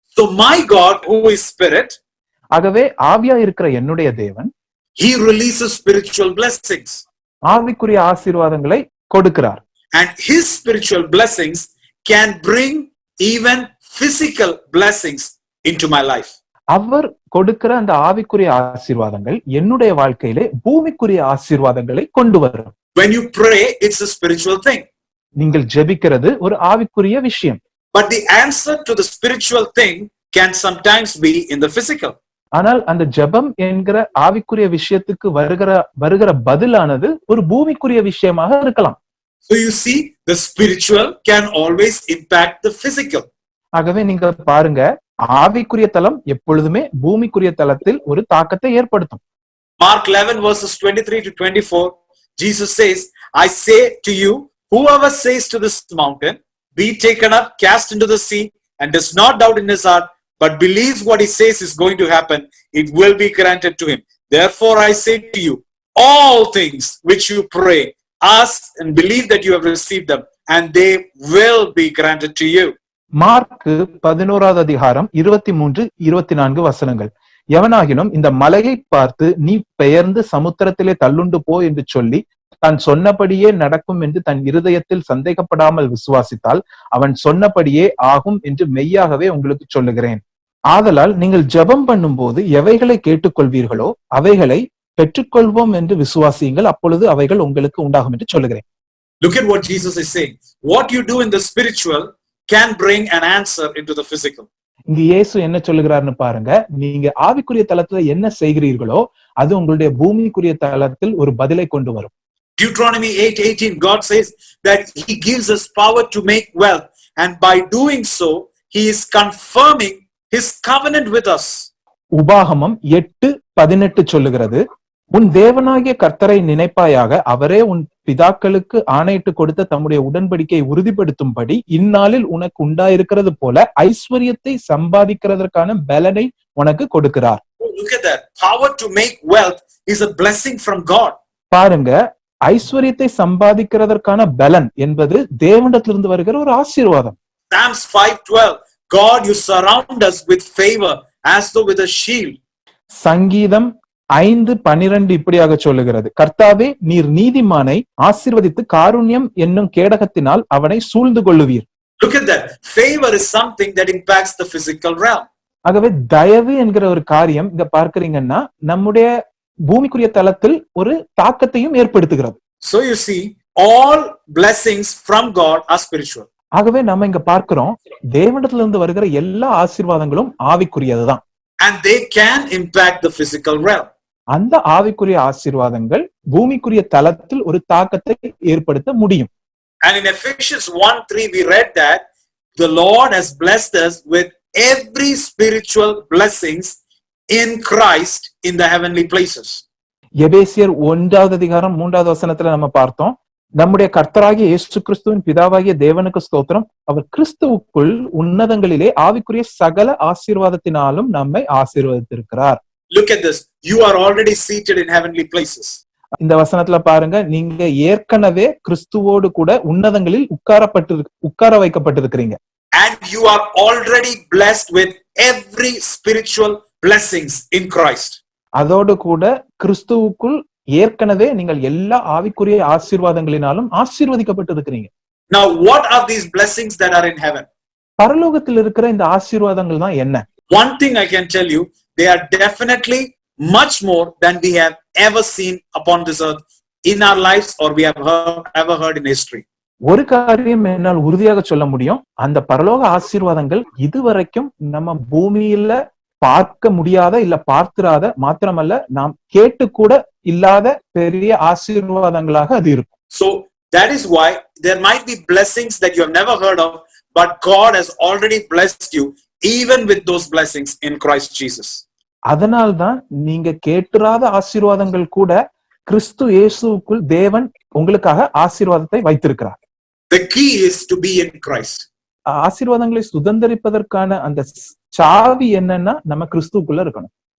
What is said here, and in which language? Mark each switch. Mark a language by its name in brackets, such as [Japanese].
[English] So my God, who is spirit, [Tamil] ஆகவே ஆவியா இருக்கிற என்னுடைய தேவன் [English] he releases spiritual blessings. [Tamil] ஆவிக்குரிய ஆசீர்வாதங்களை கொடுக்கிறார். [English] And his spiritual blessings can bring even physical blessings into my life. [Tamil] அவர் கொடுக்கிற அந்த ஆவிக்குரிய ஆசீர்வாதங்கள் என்னுடைய வாழ்க்கையிலே பூமிக்குரிய ஆசீர்வாதங்களை கொண்டு வரும். [English] When you pray, it's a spiritual thing. [Tamil] நீங்கள் ஜெபிக்கிறது ஒரு ஆவிக்குரிய விஷயம். [English] But the answer to the spiritual thing can sometimes be in the physical. [Tamil] ஆனால் அந்த ஜெபம் என்கிற ஆவிக்குரிய விஷயத்துக்கு வருகிற பதிலானது ஒரு பூமிக்குரிய விஷயமாக இருக்கலாம். [English] So you see, the spiritual can always impact the physical. [Tamil] ஆகவே நீங்க பாருங்க, ஆவிக்குரிய தளம் எப்பொழுதுமே பூமிக்குரிய தளத்தில் ஒரு தாக்கத்தை ஏற்படுத்தும். [English] Mark 11 verses 23 to 24, Jesus says, I say to you, whoever says to this mountain, be taken up, cast into the sea, and does not doubt in his heart, but believes what he says is going to happen, it will be granted to him. Therefore I say to you, all things which you pray, ask and believe that you have received them, and they will be granted to you. [Tamil] Mark 11வது அதிகாரம் 23-24 வசனங்கள். எவனாகிலும் இந்த மலையை பார்த்து நீ பெயர்ந்து சமுத்திரத்திலே தள்ளுண்டு போ என்று சொல்லி தான் சொன்னபடியே நடக்கும் என்று தன் இருதயத்தில் சந்தேகப்படாமல் விசுவாசித்தால் அவன் சொன்னபடியே ஆகும் என்று மெய்யாகவே உங்களுக்கு சொல்லுகிறேன். ஆதலால் நீங்கள் ஜெபம் பண்ணும்போது எவைகளை கேட்டுக்கொள்வீர்களோ அவைகளை பெற்றுக்கொள்வோம் என்று விசுவாசியுங்கள், அப்பொழுது அவைகள் உங்களுக்கு உண்டாகும் என்று சொல்லுகிறேன். [English] Look at what Jesus is saying. What you do in the spiritual can bring an answer into the physical. [Tamil] இங்க இயேசு என்ன சொல்லுகிறாருன்னு பாருங்க. நீங்க ஆவிக்குரிய தளத்துல என்ன செய்கிறீர்களோ அது உங்களுடைய பூமிக்குரிய தளத்தில் ஒரு பதிலை கொண்டு வரும். [English] Deuteronomy 8:18, God says that he gives us power to make wealth, and by doing so he is confirming his covenant with us. [Tamil] உபாகமம் 8:18 சொல்லுகிறது, உன் தேவனாகிய கர்த்தரை நினைப்பாயாக, அவரே உன் பிதாக்களுக்கு ஆணையிட்டு கொடுத்த தம்முடைய உடன்படிக்கையை உறுதிப்படுத்தும்படி இந்நாளில் உனக்கு உண்டாயிருக்கிறது போல ஐஸ்வர்யத்தை சம்பாதிக்கிறதற்கான பலனை உனக்கு கொடுக்கிறார். [English] Look at that. Power to make wealth is a blessing from God. [Tamil] பாருங்க, ஐஸ்வர்யத்தை சம்பாதிக்கிறதற்கான பலன் என்பது தேவனிடத்திலிருந்து வருகிற ஒரு ஆசீர்வாதம். [English] Psalms 5:12, God, you surround us with favor as though with a shield. [Tamil] சங்கீதம் 5:12 இப்படியாக சொல்லுகிறது, கர்த்தாவே நீர் நீதிமானை ஆசீர்வதித்து காருண்யம் என்னும் கேடகத்தினால் அவனை சூழ்ந்து கொள்ளுவீர். [English] Look at that. Favor is something that impacts the physical realm. [Tamil] ஆகவே தயவு என்கிற ஒரு காரியம் இங்க பார்க்கிறீங்கன்னா நம்முடைய பூமிக்குரிய தளத்தில் ஒரு தாக்கத்தையும் ஏற்படுத்துகிறது. [English] So you see, all blessings from God are spiritual. [Tamil] ஆகவே நம்ம இங்க பார்க்கிறோம், தேவனிடத்திலிருந்து வருகிற எல்லா ஆசீர்வாதங்களும் ஆவிக்குரியதுதான். [English] And they can impact the physical realm. [Tamil] அந்த ஆவிக்குரிய ஆசீர்வாதங்கள் பூமிக்குரிய தளத்தில் ஒரு தாக்கத்தை ஏற்படுத்த முடியும். [English] And in Ephesians 1:3 we read that the Lord has blessed us with every spiritual blessings in Christ in the heavenly places. [Tamil] எபேசியர் 1:3 நம்ம பார்த்தோம், நம்முடைய கர்த்தராகிய இயேசு கிறிஸ்துவின் பிதாவாகிய தேவனுக்கு ஸ்தோத்திரம், அவர் கிறிஸ்துவுக்குள் உன்னதங்களிலே ஆவிக்குரிய சகல ஆசீர்வாதத்தினாலும் நம்மை ஆசீர்வதித்திருக்கிறார். [English] Look at this. You are already seated in heavenly places. [Tamil] இந்த வசனத்துல பாருங்க, நீங்க ஏற்கனவே கிறிஸ்துவோடு கூட உன்னதங்களில் உட்கார வைக்கப்பட்டிருக்கிறீங்க. [English] And you are already blessed with every spiritual blessings in Christ. [Tamil] அதோடு கூட கிறிஸ்துவுக்குள் ஏற்கனவே நீங்கள் எல்லா ஆவிக்குரிய ஆசீர்வாதங்களினாலும் ஆசீர்வதிக்கப்பட்டிருக்கிறீங்க. [English] Now what are these blessings that are in heaven? [Tamil] பரலோகத்தில் இருக்கிற இந்த ஆசீர்வாதங்கள் தான் என்ன? [English] One thing I can tell you, they are definitely much more than we have ever seen upon this earth in our lives or we have ever heard in history. [Tamil] ஒரு காரியம் என்னால் உறுதியாக சொல்ல முடியும், அந்த பரலோக ஆசீர்வாதங்கள் இதுவரைக்கும் நம்ம பூமியில பார்க்க முடியாத இல்ல பார்த்திராத, மாத்திரமல்ல நாம் கேட்டு கூட இல்லாத பெரிய ஆசீர்வாதங்களாக அது இருக்கும். [English] So that is why there might be blessings that you have never heard of, but God has already blessed you even with those blessings in Christ Jesus. [Tamil] அதனால்தான் நீங்க கேட்டுறாத ஆசீர்வாதங்கள் கூட கிறிஸ்து இயேசுவுக்குள் தேவன் உங்களுக்காக ஆசீர்வாதத்தை வைத்திருக்கிறார். [English] The key is to be in Christ. [Tamil] ஆசீர்வாதங்களை சுதந்தரிப்பதற்கான அந்த சாவி என்னன்னா நம்ம கிறிஸ்துவுக்குள்ள இருக்கணும்.